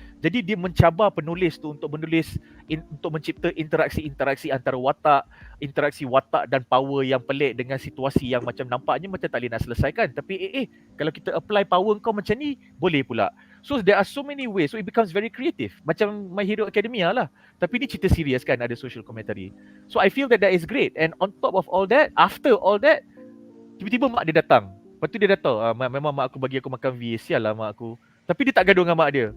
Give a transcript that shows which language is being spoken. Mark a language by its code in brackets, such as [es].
[ms] Jadi dia mencabar penulis tu untuk menulis, untuk mencipta interaksi antara watak, interaksi watak dan power yang pelik dengan situasi yang macam nampaknya macam tak boleh nak selesaikan. Tapi kalau kita apply power kau macam ni, boleh pula. [en] So there are so many ways, so it becomes very creative. [ms] Macam My Hero Academia lah. Tapi ni cerita serius kan, ada social commentary. [en] So I feel that is great. And on top of all that, after all that, [ms] tiba-tiba mak dia datang. Lepas tu dia dah tahu, memang mak aku bagi aku makan V, sial lah mak aku. Tapi dia tak gaduh dengan mak dia.